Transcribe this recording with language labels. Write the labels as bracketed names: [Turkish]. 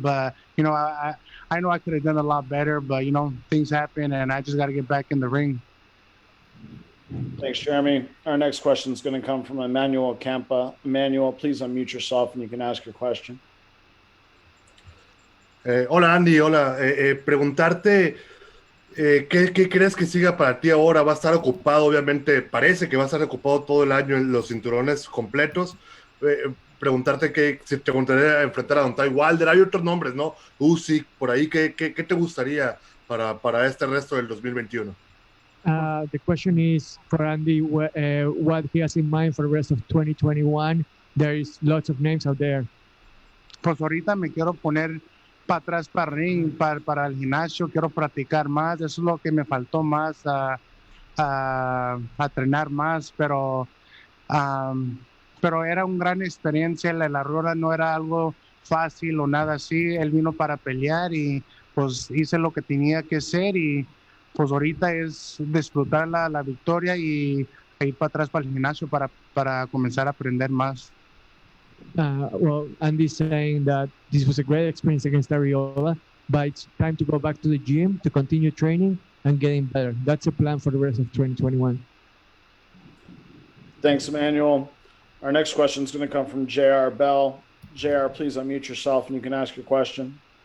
[English] But you know, I know I could have done a lot better, but you know, things happen, and I just got to get back in the ring. Thanks, Jeremy. Our next question is going to come from Emmanuel Campa. Emmanuel, please unmute yourself and you can ask your question. [Spanish] Hola Andy, hola. Preguntarte, ¿qué crees que siga para ti ahora? ¿Va a estar ocupado? Obviamente parece que va a estar ocupado todo el año en los cinturones completos. Preguntarte si te gustaría enfrentar a Don Ty Wilder. Hay otros nombres, ¿no? Usyk, por ahí. ¿Qué te gustaría para este resto del 2021? [English] The question is for Andy, what he has in mind for the rest of 2021. There is lots of names out there. [Spanish] Pues ahorita me quiero poner para atrás para el ring, para el gimnasio, quiero practicar más. Eso es lo que me faltó más, a entrenar más, pero era una gran experiencia. La Arreola no era algo fácil o nada así. Él vino para pelear y pues hice lo que tenía que hacer, y pues ahorita es disfrutar la victoria y ir para atrás para el gimnasio para comenzar a aprender más. [English] Well, Andy's saying that this was a great experience against Arreola, but it's time to go back to the gym to continue training and getting better. That's the plan for the rest of 2021. Thanks, Emmanuel. Our next question is going to come from JR Bell. JR, please unmute yourself and you can ask your question.